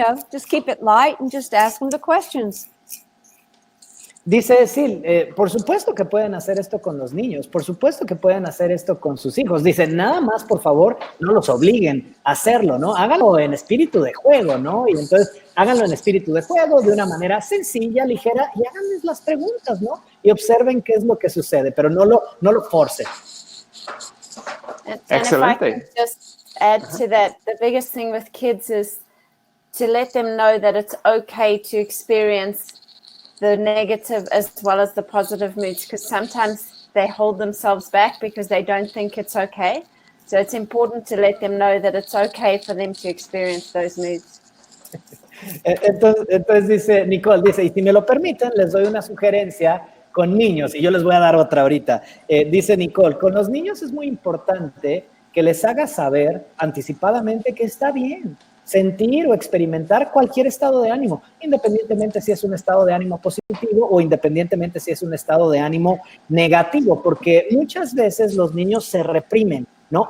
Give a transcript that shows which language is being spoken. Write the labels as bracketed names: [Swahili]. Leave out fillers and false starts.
[English] Just keep it light and just ask them the questions. [Spanish] Dice Sil, por supuesto que pueden hacer esto con los niños, por supuesto que pueden hacer esto con sus hijos. Dice, nada más, por favor, no los obliguen a hacerlo, ¿no? Háganlo en espíritu de juego, ¿no? Y entonces háganlo en espíritu de juego, de una manera sencilla, ligera, y háganles las preguntas, ¿no? Y observen qué es lo que sucede, pero no lo forcen. [English] And if I can just add to that, the biggest thing with kids is to let them know that it's okay to experience the negative as well as the positive moods, because sometimes they hold themselves back because they don't think it's okay. So it's important to let them know that it's okay for them to experience those moods. [Spanish] Entonces dice Nicole, dice, y si me lo permiten, les doy una sugerencia con niños, y yo les voy a dar otra ahorita. Dice Nicole, con los niños es muy importante que les hagas saber anticipadamente que está bien sentir o experimentar cualquier estado de ánimo, independientemente si es un estado de ánimo positivo o independientemente si es un estado de ánimo negativo, porque muchas veces los niños se reprimen, ¿no?